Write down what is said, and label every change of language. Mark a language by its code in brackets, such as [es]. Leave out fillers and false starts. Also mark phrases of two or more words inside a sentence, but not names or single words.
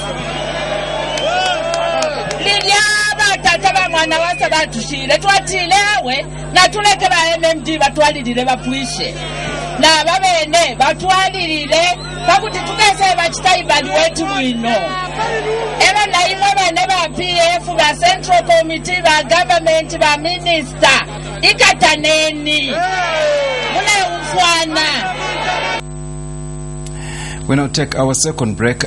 [bem] lilyaba tata bamwana wasa batushire twatile awe na tuleke ba MMD batwalirire bapwishe na babene batwalirire bakuti tukese bachitaibali wetu wino eba na imwe bane ba PF ba [en] Central Committee [bem] ba government ba minister ikataneni mune ufwana. [en] We now take our second break.